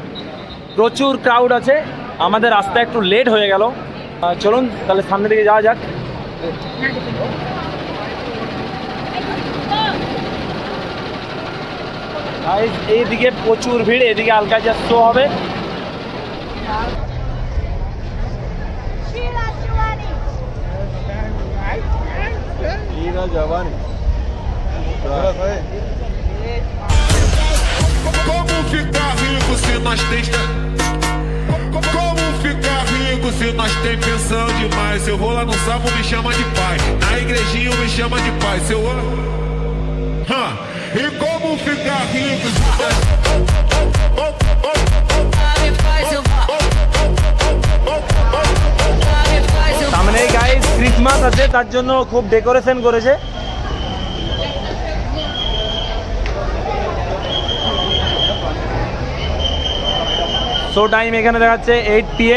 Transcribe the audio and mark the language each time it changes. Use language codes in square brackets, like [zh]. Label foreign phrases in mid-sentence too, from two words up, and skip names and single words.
[bn] প্রচুর ক্রাউড আছে, আমাদের রাস্তা একটু লেট হয়ে গেল। চলুন তাহলে সামনের দিকে যাওয়া যাক। এইদিকে প্রচুর ভিড়, এদিকে আলকাইজার শো হবে। [pt] Como ficar rico se nós tem... Como ficar rico se nós tem pensão demais? Se eu vou lá no sábado me chama de pai, na igrejinha me chama de pai. Se eu... E como ficar rico se nós... [bn] সামনে গাইস ক্রিসমাস আছে, তার জন্য খুব ডেকোরেশন করেছে। [en] show time [bn] এখানে দেখাচ্ছে 8 PM।